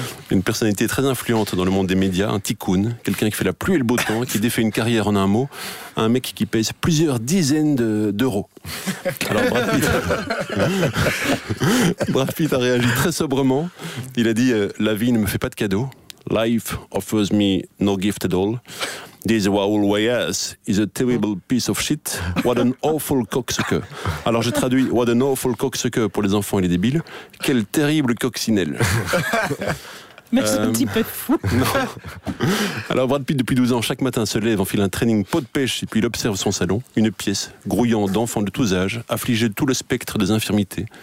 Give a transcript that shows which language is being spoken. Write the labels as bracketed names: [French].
[French] Une personnalité très influente dans le monde des médias, un ticoun, quelqu'un qui fait la pluie et le beau temps, qui défait une carrière en un mot, un mec qui pèse plusieurs dizaines d'euros. Alors Brad Pitt a réagi très sobrement. Il a dit « La vie ne me fait pas de cadeaux. [English] Life offers me no gift at all. » This Raoul Weyers is a terrible piece of shit. What an awful cocksucker. [French] Alors je traduis, [English] what an awful cocksucker [French] pour les enfants et les débiles. Quel terrible coccinelle. Mais c'est un petit peu fou. Non. Alors Brad Pitt, depuis 12 ans, chaque matin se lève, enfile un training pot de pêche et puis il observe son salon. Une pièce grouillant d'enfants de tous âges, affligé de tout le spectre des infirmités.